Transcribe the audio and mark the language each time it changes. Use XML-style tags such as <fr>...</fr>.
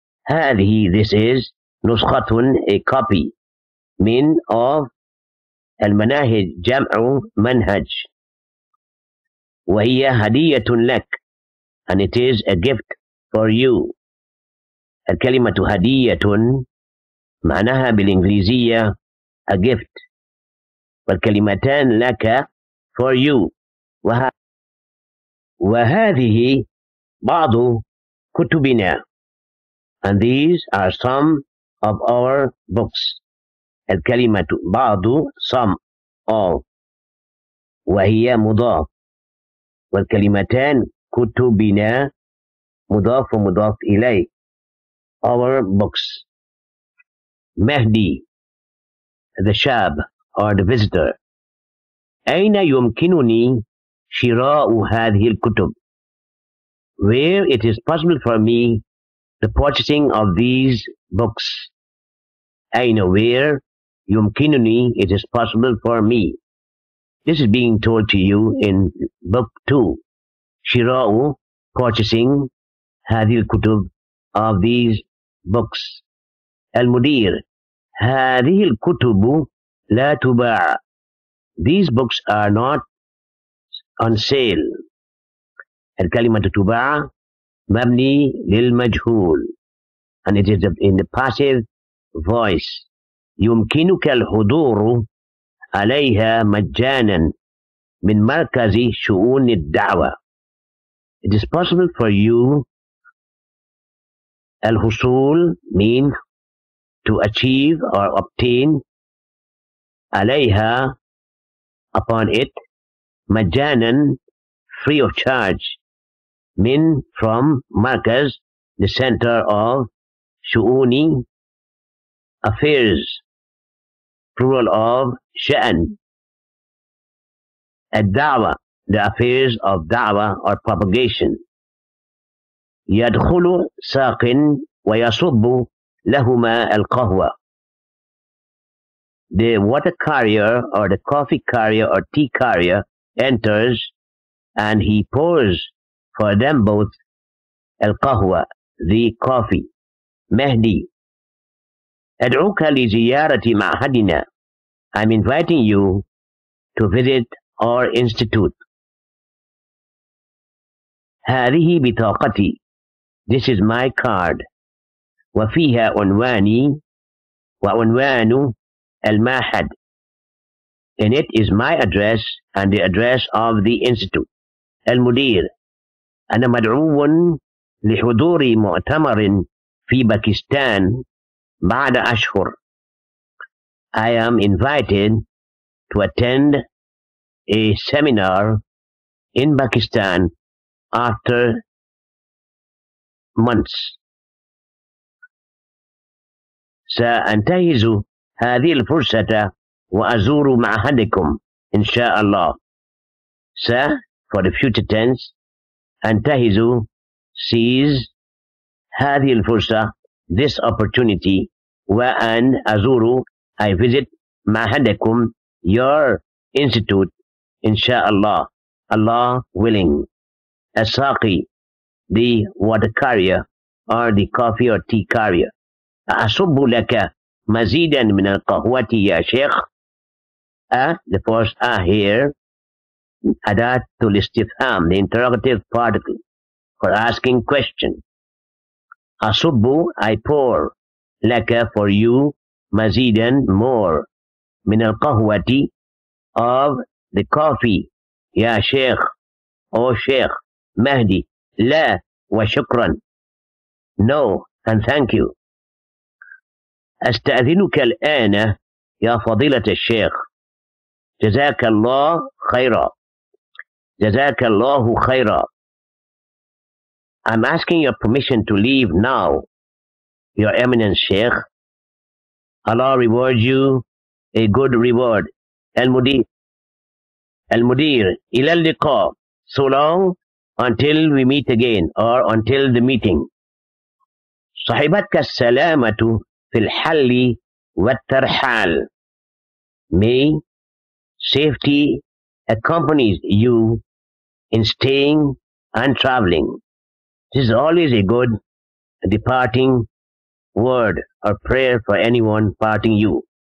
<ar>هذه</ar> <en>this is</en> <ar>نسخة</ar> <en>a copy</en> <ar>من</ar> <en>of</en> <ar>المناهج جمع منهج. وهي هدية لك,</ar> <en>and it is a gift for you.</en> <ar>الكلمة هدية معناها بالإنجليزية</ar> <en>a gift,</en> <ar>والكلمتان لك</ar> <en>for you.</en> <ar>وهذه بعض كتبنا,</ar> <en>and these are some of our books.</en> <ar>الكلمة بعض</ar> <en>some of,</en> <ar>وهي مضاف, والكلمتان كتبنا مضاف ومضاف إليه</ar> <en>our books. مهدي the</en> <ar>شاب</ar> <en>or the visitor.</en> <ar>أين يمكنني شراء هذه الكتب?</ar> <en>Where it is possible for me the purchasing of these books.</en> <ar>أين</ar> <en>where</en> <ar>يمكنني</ar> <en>it is possible for me. This is being told to you in book 2.</en> <ar>شراء</ar> <en>purchasing</en> <ar>هذه الكتب</ar> <en>of these books.</en> <ar>المدير هذه الكتب لا تباع.</ar> <en>These books are not on sale.</en> <ar>الكلمة تباع مبني للمجهول,</ar> <en>and it is in the passive voice.</en> <ar>يمكنك الحضور عليها مجانا من مركز شؤون الدعوة.</ar> <en>It is possible for you</en> <ar>الحصول</ar> <en>mean to achieve or obtain</en> <ar>عليها</ar> <en>upon it</en> <ar>مجانا</ar> <en>free of charge from Markaz, the center of Shu'uni, affairs, plural of Sha'an. Ad-Da'wa, the affairs of Da'wa or propagation.</en> <ar>يدخل ساق ويصب لهما القهوة.</ar> <en>The water carrier or the coffee carrier or tea carrier enters and he pours for them both</en> <ar>القهوة,</ar> <en>the coffee.</en> <ar>Mehdi, أدعوك لزيارة معهدنا.</ar> <en>I'm inviting you to visit our institute.</en> <ar>هذه بطاقتي.</ar> <en>This is my card.</en> <ar>وفيها عنواني وعنوان المعهد.</ar> <en>In it is my address and the address of the institute.</en> <ar>المدير, أنا مدعو لحضور مؤتمر في باكستان بعد أشهر.</ar> <en>I am invited to attend a seminar in Pakistan after months.</en> <ar>سأنتهز هذه الفرصة وأزور معهدكم إن شاء الله.</ar> <en>For the future tense,</en> <ar>أنتهز,</ar> <en>seize,</en> <ar>هذه الفرصة,</ar> <en>this opportunity,</en> <ar>وأن أزور,</ar> <en>I visit,</en> <ar>معهدكم,</ar> <en>your institute,</en> <ar>إن شاء الله,</ar> <en>Allah willing.</en> <ar>الساقي,</ar> <en>the water carrier or the coffee or tea carrier.</en> <ar>أصب لك مزيدا من القهوة يا شيخ.</ar> <en>The first here,</en> <ar>أداة الاستفهام,</ar> <en>the interrogative particle for asking question.</en> <ar>أصب,</ar> <en>I pour,</en> <ar>لك,</ar> <en>for you,</en> <ar>مزيدا,</ar> <en>more,</en> <ar>من القهوة,</ar> <en>of the coffee,</en> <ar>يا شيخ,</ar> <en>O</en> <ar>شيخ.</ar> <en>مهدي,</en> <ar>لا وشكرا,</ar> <en>no and thank you.</en> <ar>أستأذنك الآن يا فضيلة الشيخ. جزاك الله خيرا. جزاك الله خيرا.</ar> <en>I'm asking your permission to leave now, Your Eminence Sheikh. Allah reward you a good reward.</en> <ar>Al-Mudir. Al-Mudir. إلى اللقاء.</ar> <en>So long until we meet again or until the meeting.</en> <ar>صحبتك السلامة في الحل والترحال.</ar> <en>May safety accompanies you in staying and traveling. This is always a good departing word or prayer for anyone parting you.</en>